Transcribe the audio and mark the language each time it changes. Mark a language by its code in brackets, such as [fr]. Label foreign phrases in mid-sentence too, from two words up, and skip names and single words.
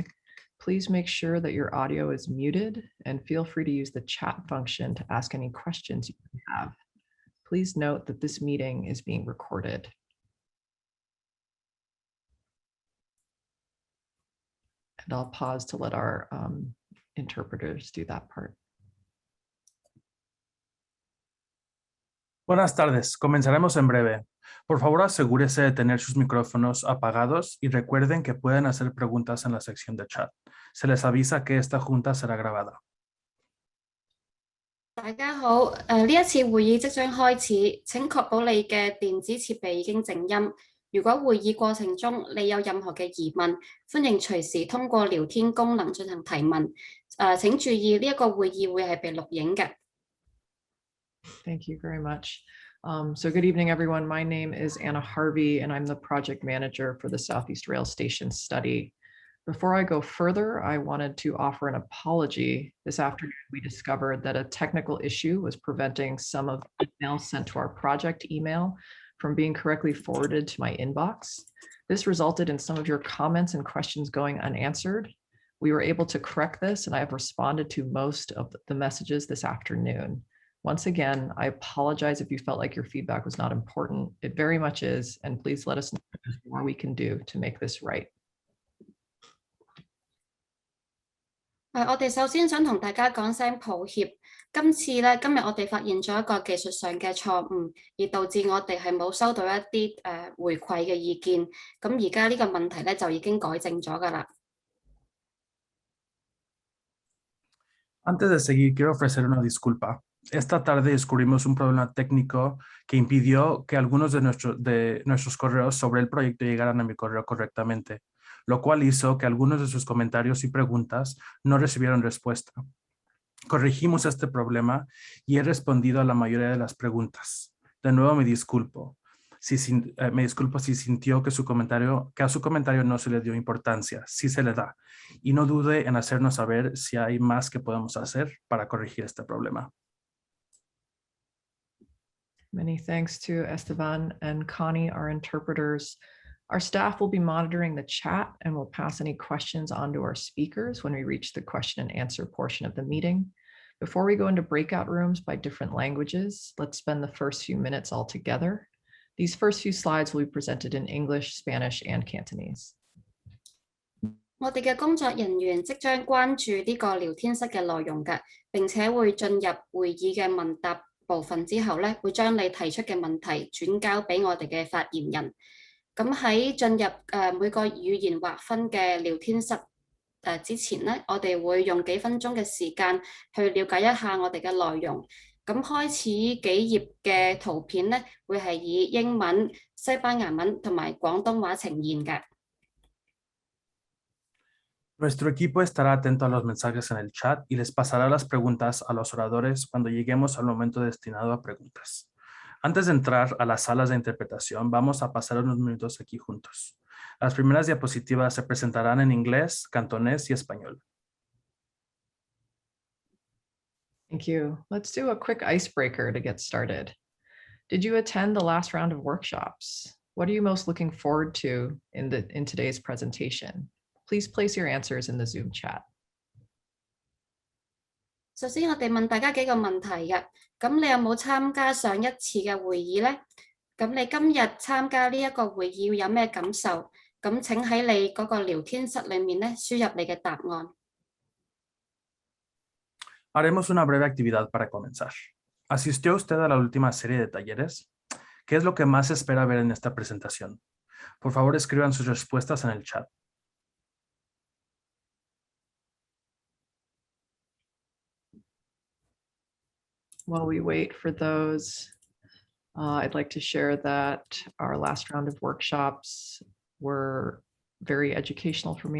[en] Please make sure that your audio is muted and feel free to use the chat function to ask any questions you have. Please note that this meeting is being recorded. And I'll pause to let our interpreters do that part. [es] Buenas tardes, comenzaremos en breve. Por favor, asegúrese de tener sus micrófonos apagados y recuerden que pueden hacer preguntas en la sección de chat. Se les avisa que esta junta será grabada. [yue] 大家好，呢一次會議即將開始，請確保你嘅電子設備已經靜音。如果會議過程中你有任何嘅疑問，歡迎隨時通過聊天功能進行提問。請注意呢一個會議會係被錄影嘅。 [en] Thank you very much. So good evening, everyone. My name is Anna Harvey, and I'm the project manager for the Southeast Rail Station study. Before I go further, I wanted to offer an apology. This afternoon, we discovered that a technical issue was preventing some of the emails sent to our project email from being correctly forwarded to my inbox. This resulted in some of your comments and questions going unanswered. We were able to correct this, and I have responded to most of the messages this afternoon. Once again, I apologize if you felt like your feedback was not important. It very much is, and please let us know if there's more we can do to make this right. [yue] 我哋首先想同大家講聲抱歉。今日我哋發現咗一個技術上嘅錯誤，而導致我哋係冇收到一啲回饋嘅意見。咁而家呢個問題咧就已經改正咗㗎啦。 [es] Antes de seguir, quiero ofrecer una disculpa. Esta tarde descubrimos un problema técnico que impidió que algunos de nuestros correos sobre el proyecto llegaran a mi correo correctamente, lo cual hizo que algunos de sus comentarios y preguntas no recibieron respuesta. Corregimos este problema y he respondido a la mayoría de las preguntas. De nuevo me disculpo si sintió que a su comentario no se le dio importancia. Sí se le da. Y no dude en hacernos saber si hay más que podemos hacer para corregir este problema. [en] Many thanks to Esteban and Connie, our interpreters. Our staff will be monitoring the chat and will pass any questions on to our speakers when we reach the question and answer portion of the meeting. Before we go into breakout rooms by different languages, let's spend the first few minutes all together. These first few slides will be presented in English, Spanish, and Cantonese. [yue] 我哋嘅工作人員即將關注呢個聊天室嘅內容嘅，並且會進入會議嘅問答部分之後咧，會將你提出嘅問題轉交俾我哋嘅發言人。咁喺進入每個語言劃分嘅聊天室之前咧，我哋會用幾分鐘嘅時間去了解一下我哋嘅內容。咁開始幾頁嘅圖片咧，會係以英文、西班牙文同埋廣東話呈現嘅。 [es] Nuestro equipo estará atento a los mensajes en el chat y les pasará las preguntas a los oradores cuando lleguemos al momento destinado a preguntas. Antes de entrar a las salas de interpretación, vamos a pasar unos minutos aquí juntos. Las primeras diapositivas se presentarán en inglés, cantonés y español. [en] Thank you. Let's do a quick icebreaker to get started. Did you attend the last round of workshops? What are you most looking forward to in today's presentation? Please place your answers in the Zoom chat. [yue] 首先，我哋問大家幾個問題嘅。咁你有冇參加上一次嘅會議呢？咁你今日參加呢一個會議有咩感受？咁請喺你嗰個聊天室裏面咧輸入你嘅答案。 [es] Haremos una breve actividad para comenzar. ¿Asistió usted a la última serie de talleres? ¿Qué es lo que más espera ver en esta presentación? Por favor, escriban sus respuestas en el chat. [en] While we wait for those, I'd like to share that our last round of workshops were very educational for me.